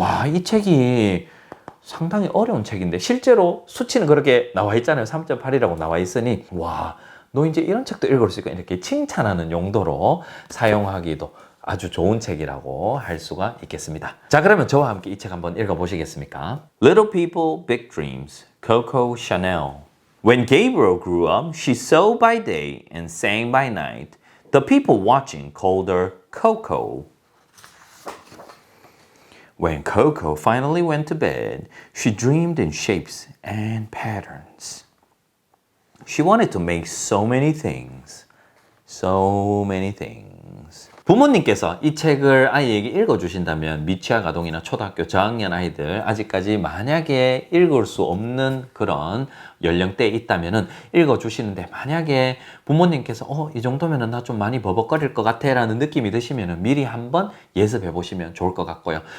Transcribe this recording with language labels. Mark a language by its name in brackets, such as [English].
[Korean] 와, 이 책이 상당히 어려운 책인데 실제로 수치는 그렇게 나와 있잖아요. 3.8이라고 나와 있으니 와, 너 이제 이런 책도 읽을 수 있고 이렇게 칭찬하는 용도로 사용하기도 아주 좋은 책이라고 할 수가 있겠습니다. 자, 그러면 저와 함께 이 책 한번 읽어보시겠습니까? [English] Little People, Big Dreams, Coco Chanel. When Gabriel grew up, she sewed by day and sang by night. The people watching called her Coco. When Coco finally went to bed, she dreamed in shapes and patterns. She wanted to make so many things. So many things. [Korean] 부모님께서 이 책을 아이에게 읽어주신다면 미취학 아동이나 초등학교 저학년 아이들 아직까지 만약에 읽을 수 없는 그런 연령대에 있다면 읽어주시는데 만약에 부모님께서 이 정도면 나 좀 많이 버벅거릴 것 같아 라는 느낌이 드시면 미리 한번 예습해 보시면 좋을 것 같고요.